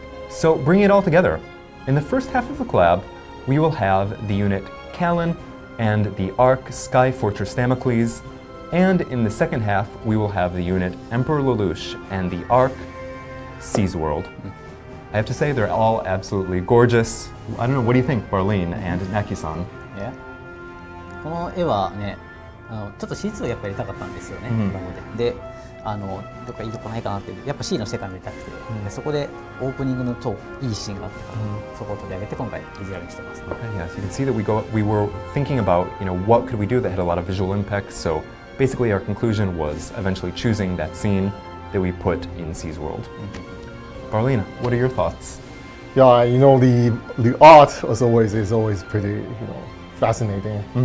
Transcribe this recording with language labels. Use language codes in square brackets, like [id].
[en] So bring it all together. In the first half of the collab, we will have the unit Kallen and the Ark Sky Fortress Damocles, and in the second half, we will have the unit Emperor Lelouch and the Ark Seas World. I have to say they're all absolutely gorgeous. I don't know, what do you think, Barlene and Knacky-san? Yeah. [ja] この絵はね、ちょっと C2 をやっぱりやりたかったんですよね、コラボで。で、どっかいいとこないかなって、やっぱ C の世界もやりたくて、でそこでオープニングの超いいシーンがあったから、そこを取り上げて今回ビジュアルにしてます。 [en] Okay, yes, you can see that we were thinking about, what could we do that had a lot of visual impact. So basically our conclusion was eventually choosing that scene that we put in C's world. Barlene, what are your thoughts? Yeah, the art is always pretty fascinating.